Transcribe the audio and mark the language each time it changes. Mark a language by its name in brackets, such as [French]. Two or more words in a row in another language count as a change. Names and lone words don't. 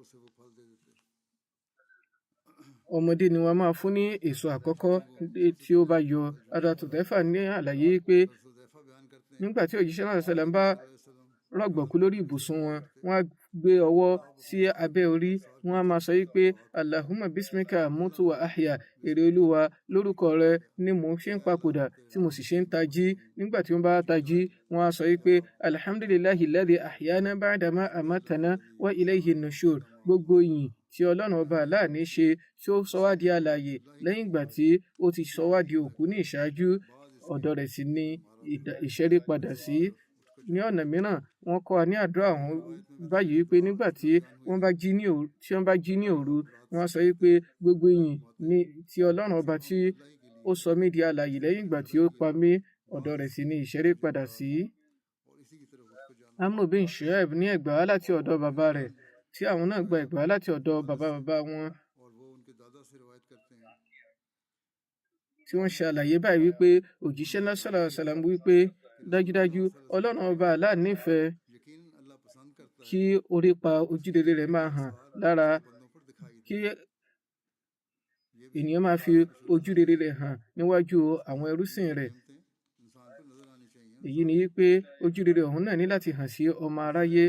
[Yoruba] Ọmọdé ni wọ́n máa fún ní èso àkọ́kọ́ tí ó bá yọ. Adatudẹ́fà ní àlàyé pé nígbà tí òjíṣẹ́ náà sọ̀rọ̀ bá rọ̀gbọ̀kú lórí ibùsùn wọn, wọ́n á gbé ọwọ́ sí abẹ́ orí, wọ́n á máa sọ wípé [Arabic] اللهم باسمك أموت وأحيا, [Yoruba] èrè olúwa lórúkọ rẹ ni mò ń ṣe ń papòdà tí mo sì ṣe ń tají. Nígbà tí wọ́n bá tají wọ́n á sọ wípé [Arabic] الحمد لله الذي أحيانا بعد ما أماتنا وإليه النشور. [Yoruba] Gbogbo ìyìn tí ọlọ́run ọba aláàní ṣe tí ó sọ wá di alààyè lẹ́yìn ìgbà tí ó ti sọ wá di òkú ní ìṣáájú, ọ̀dọ̀ rẹ̀ sì ni ìṣẹ́rí padà sí. Ní ọ̀nà mìíràn wọ́n kọ́ wa ní àdúrà ọ̀hún báyìí wípé nígbà tí wọ́n bá jí ní òru wọ́n á sọ wípé gbogbo ìyìn ni ti ọlọ́run ọba tí ó sọ mí di alààyè lẹ́yìn ìgbà tí ó pa mí, ọ̀dọ̀ rẹ̀ sì ni ìṣẹ́rí padà sí. Amr bin Shu'aib ní ẹgbàá láti ọ̀dọ̀ bàbá rẹ̀ tí àwọn náà gba ẹgbàá láti ọ̀dọ̀ bàbá wọn tí wọ́n ṣe àlàyé báyìí wípé òjíṣẹ́ náà [Arabic] صلى الله عليه وسلم [Yoruba] wípé dájúdájú ọlọ́run ọba Allah nífẹ̀ẹ́ kí orí pa ojúrere rẹ̀ máa hàn lára, kí ènìyàn máa fi ojúrere rẹ̀ hàn níwájú àwọn ẹrúsìn rẹ̀. Èyí ni wípé ojúrere ọ̀hún náà ní láti hàn sí ọmọ aráyé.